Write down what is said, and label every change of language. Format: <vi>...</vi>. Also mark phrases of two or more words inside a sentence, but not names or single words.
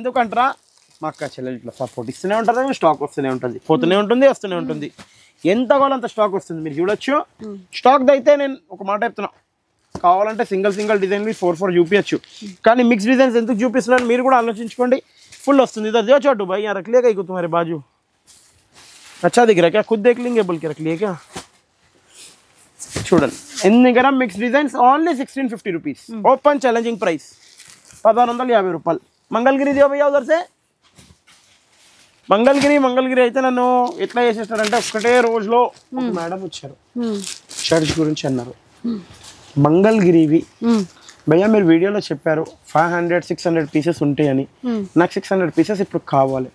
<te>ఎందుకంటారా మా అక్క చెల్లెలు ఇట్లా సపోర్ట్ ఇస్తూనే ఉంటారు, స్టాక్ వస్తూనే ఉంటుంది, పోతూనే ఉంటుంది, వస్తూనే ఉంటుంది. ఎంత కావాలంత స్టాక్ వస్తుంది, మీరు చూడొచ్చు. స్టాక్ అయితే నేను ఒక మాట చెప్తున్నా, కావాలంటే సింగిల్ డిజైన్వి 4 చూపించచ్చు, కానీ</te> <en>mix designs</en> <te>ఎందుకు చూపిస్తున్నాను మీరు కూడా ఆలోచించుకోండి. ఫుల్ వస్తుంది.</te> <hi>इधर देखो छोटू भाई, यहाँ रख लिया कहीं को तुम्हारे बाजू अच्छा दिख रहा है क्या? खुद देख लेंगे बोल के रख लिए क्या?</hi> <te>చూడండి ఎన్ని గరం</te> <en>mix designs only 1650 rupees. open challenging price</en> <te>1650 రూపాయలు.</te> <hi>मंगलगिरि दियो भैया उधर से.</hi> <te>మంగళగిరి అయితే నన్ను ఎట్లా చేసేస్తారంటే ఒక్కటే రోజులో ఒక మేడం వచ్చారు, షర్ట్స్ గురించి అన్నారు. మంగళగిరివి భయ్యా మీరు వీడియోలో చెప్పారు 500-600 పీసెస్ ఉంటాయని, నాకు 600 పీసెస్ ఇప్పుడు కావాలి.</te>